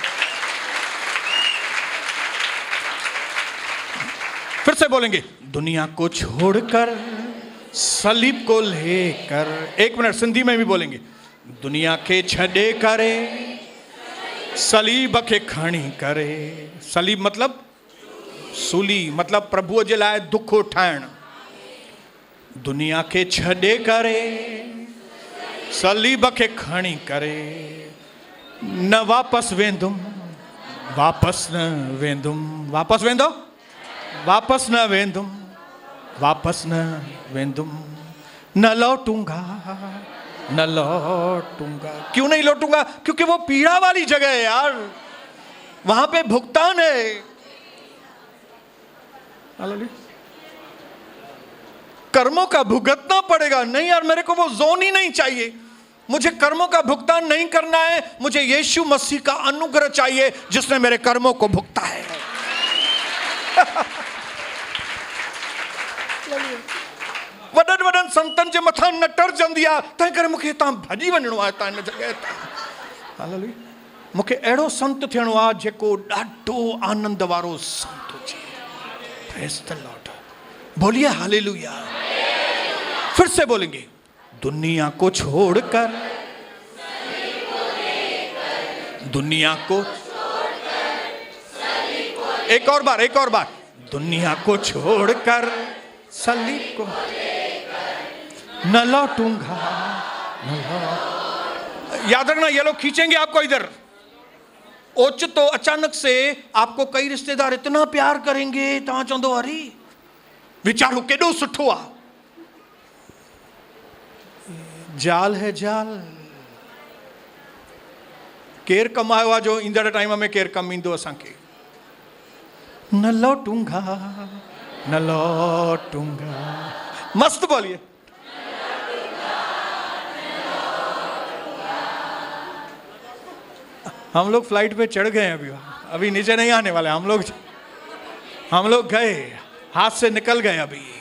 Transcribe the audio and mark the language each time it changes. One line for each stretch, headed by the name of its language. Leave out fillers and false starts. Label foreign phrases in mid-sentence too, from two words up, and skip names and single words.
Hindi: फिर से बोलेंगे, दुनिया को छोड़कर सलीब को लेकर, एक मिनट सिंधी में भी बोलेंगे,
Sindhi: दुनिया के छड़े करे सलीब के खणी करे। सलीब मतलब सूली, मतलब प्रभु जे लाइ दुख उठाइण। दुनिया के छड़े करे सलीब के खणी करे, न वापस वेंदुम, वापस न वेंदुम, वापस वेंदो, वापस न वेंदुम, वापस न वेंदुम,
Hindi: न लौटूंगा, न लौटूंगा। क्यों नहीं लौटूंगा? क्योंकि वो पीड़ा वाली जगह है यार, वहां पे भुगतान है। कर्मों का भुगतना पड़ेगा। नहीं यार, मेरे को वो जोन ही नहीं चाहिए, मुझे कर्मों का भुगतान नहीं करना है, मुझे यीशु मसीह का अनुग्रह चाहिए जिसने मेरे कर्मों को भुगता है।
Sindhi: वडन वडन संतन जे मथा न टरजंदी आहे, तंहिं करे मूंखे हितां भॼी वञिणो आहे, हितां हिन जॻह तां। हालेलुया। मूंखे अहिड़ो संत थियणो आहे जेको ॾाढो आनंद वारो संत हुजे।
English: Praise the Lord.
Hindi: बोलिए हालेलुया। फिर से बोलेंगे, दुनिया को छोड़कर, दुनिया को, एक और बार, एक और बार, दुनिया को छोड़कर सलीब को न लौटूंगा, न लौट। याद रखना, ये लोग खींचेंगे आपको इधर। ओचितो अचानक से आपको कई रिश्तेदार इतना प्यार करेंगे,
Sindhi: तव्हां चवंदो अरे वीचारो केॾो सुठो आहे।
Hindi: जाल है जाल।
Sindhi: केर कमायो आहे जो ईंदड़ टाइम में केर कम ईंदो असांखे।
Hindi: न लौटूंगा, न लौटूंगा। मस्त बोलिए। हम लोग फ्लाइट पे चढ़ गए हैं, अभी नीचे नहीं आने वाले। हम लोग गए, हाथ से निकल गए अभी।